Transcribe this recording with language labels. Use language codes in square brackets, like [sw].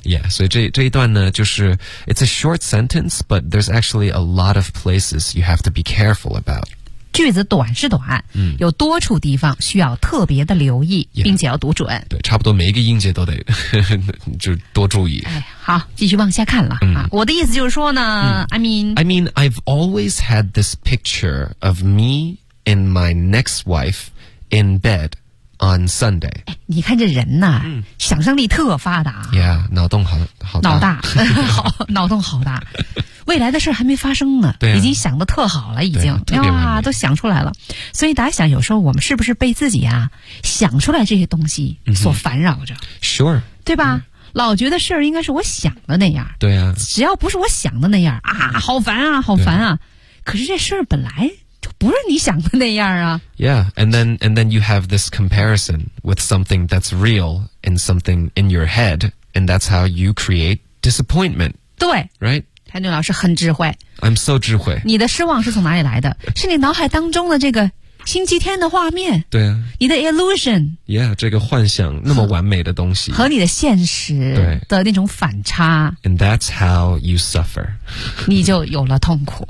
[en] Yeah, [zh] 所以这一段呢就是 [en] it's a short sentence, but there's actually a lot of places you have to be careful about. [zh] 句子短是短、嗯、有多处地方需要特别的留意 yeah, 并且要读准。对，差不多每一个音节都得就多注意。哎、好，继续往下看了、嗯啊、我的意思就是说呢、嗯、 [en] I mean, I've always had this picture of me and my next wife in bed on Sunday、 [zh] 哎、你看这人呢、嗯、想象力特发达 Yeah, 脑洞 好大脑大好脑洞好大未来的事还没发生呢，对、啊，已经想得特好了，已经哇、啊，都想出来了。所以大家想，有时候我们是不是被自己啊想出来这些东西所烦扰着、 mm-hmm. ？Sure，对吧？Mm-hmm. 老觉得事儿应该是我想的那样。对啊，只要不是我想的那样啊，好烦啊，好烦啊。可是这事儿本来就不是你想的那样啊。 [en] Yeah, and then you have this comparison with something that's real and something in your head, and that's how you create disappointment. [zh] 对 [en] ，right。 [zh] 谭俊老师很智慧 [en] I'm so [zh] 智慧你的失望是从哪里来的是你脑海当中的这个星期天的画面对啊你的 illusion yeah 这个幻想那么完美的东西和你的现实的那种反差 [en] and that's how you suffer [zh] 你就有了痛苦